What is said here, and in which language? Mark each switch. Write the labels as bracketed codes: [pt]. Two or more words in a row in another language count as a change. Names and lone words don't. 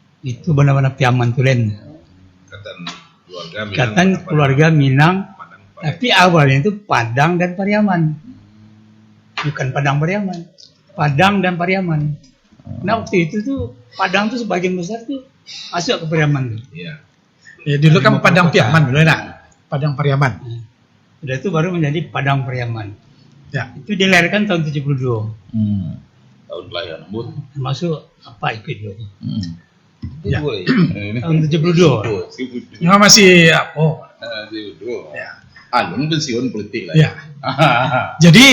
[id] Itu benar-benar piaman tulen. Ikatan Keluarga Minang, tapi awalnya itu Padang dan Pariaman. Bukan Padang Pariaman. Padang dan Pariaman. Nah waktu itu tuh Padang tuh sebagian besar tuh masuk ke Pariaman tuh. Iya. Ya, dulu kan Padang Pariaman dulu nak. Padang Pariaman. Udah itu baru menjadi Padang Pariaman. Ya. Itu dilahirkan tahun 72. Tahun kelahiran Bud. Termasuk apa ikut dulu. Ya. Tahun 72. Ya masih Ya. [min] Alun pensiun politik lah. [id] ya. Jadi